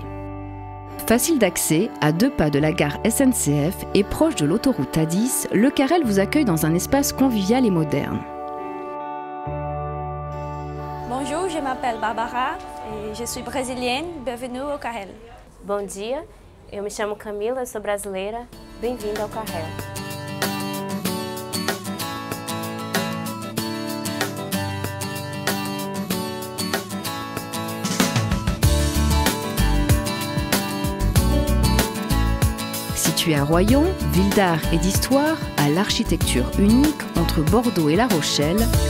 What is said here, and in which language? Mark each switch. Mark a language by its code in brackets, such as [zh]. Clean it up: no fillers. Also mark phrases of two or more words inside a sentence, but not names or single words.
[fr] Facile d'accès, à 2 pas de la gare SNCF et proche de l'autoroute A10, le Carrel vous accueille dans un espace convivial et moderne. Bonjour, je m'appelle Barbara et je suis brésilienne. Bienvenue au Carrel. [pt] Bom dia, eu me chamo Camila, eu sou brasileira. Bem-vinda ao Carrel. [fr] Situé à Royan, ville d'art et d'histoire, à l'architecture unique entre Bordeaux et La Rochelle,